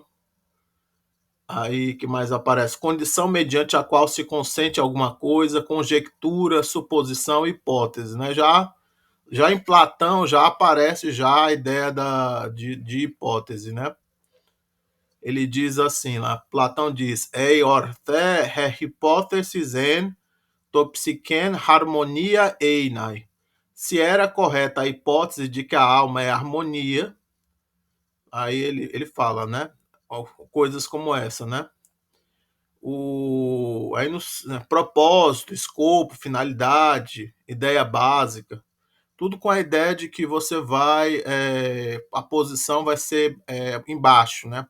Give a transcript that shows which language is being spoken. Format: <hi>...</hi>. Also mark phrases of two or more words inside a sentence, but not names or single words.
<pt>Aí que mais aparece? Condição mediante a qual se consente alguma coisa, conjectura, suposição, hipótese, né? Já em Platão já aparece já a ideia de hipótese, né? Ele diz assim lá, Platão diz,</pt> <el>εἰ ὀρθὴ ἡ ὑπόθεσις ἦν τὴν ψυχὴν ἁρμονίαν εἶναι.</el> <pt>Se era correta a hipótese de que a alma é harmonia, aí ele fala, né? Coisas como essa, né? Aí né, propósito, escopo, finalidade, ideia básica, tudo com a ideia de que você vai, a posição vai ser embaixo, né?</pt>